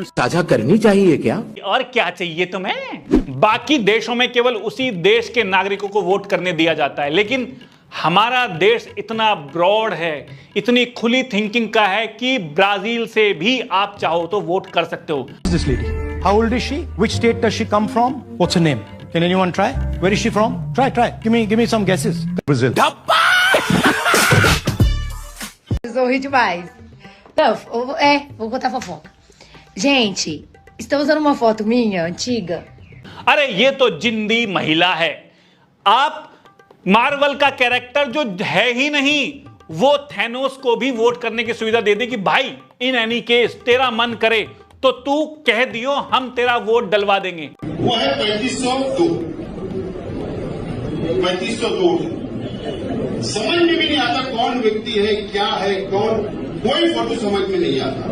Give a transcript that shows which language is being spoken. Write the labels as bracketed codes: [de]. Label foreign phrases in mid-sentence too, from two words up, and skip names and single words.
[hi] साझा करनी चाहिए क्या? और क्या चाहिए तुम्हें? बाकी देशों में केवल उसी देश के नागरिकों को वोट करने दिया जाता है, लेकिन हमारा देश इतना ब्रॉड है, इतनी खुली थिंकिंग का है कि ब्राजील से भी आप चाहो तो वोट कर सकते हो। [en] This lady, how old is she? Which state does she come from? What's her name? Can anyone try? Where is she from? Try. Give me some guesses. Brazil. [pt] Sorri demais. Não, vou contar fofoca. Gente, estão usando uma foto minha, antiga. [hi] अरे ये तो जिंदी महिला है। आप मार्वल का कैरेक्टर जो है ही नहीं, वो थैनोस को भी वोट करने की सुविधा दे दे कि भाई [en] in any case [hi] तेरा मन करे तो तू कह दियो, हम तेरा वोट डलवा देंगे। वो है 3502 समझ में भी नहीं आता कौन व्यक्ति है, क्या है, कौन, कोई फोटो समझ में नहीं आता।